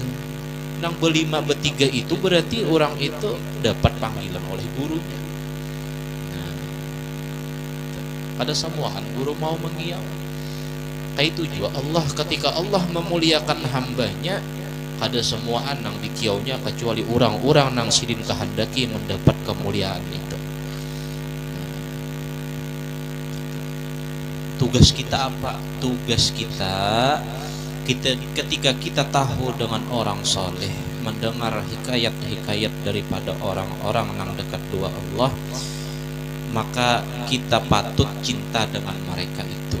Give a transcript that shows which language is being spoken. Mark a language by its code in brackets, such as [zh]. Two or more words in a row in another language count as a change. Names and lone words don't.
[id] Nang berlima bertiga itu berarti orang itu dapat panggilan oleh gurunya. [bjn] Nah, kada semuaan guru mau mengiau. [id] Itu juga Allah, ketika Allah memuliakan hambanya, ada semua anang dikiaunya kecuali orang-orang nang sidin kehendaki mendapat kemuliaan itu. Tugas kita apa? Tugas kita ketika kita tahu dengan orang soleh, mendengar hikayat-hikayat daripada orang-orang nang dekat dua Allah, maka kita patut cinta dengan mereka itu.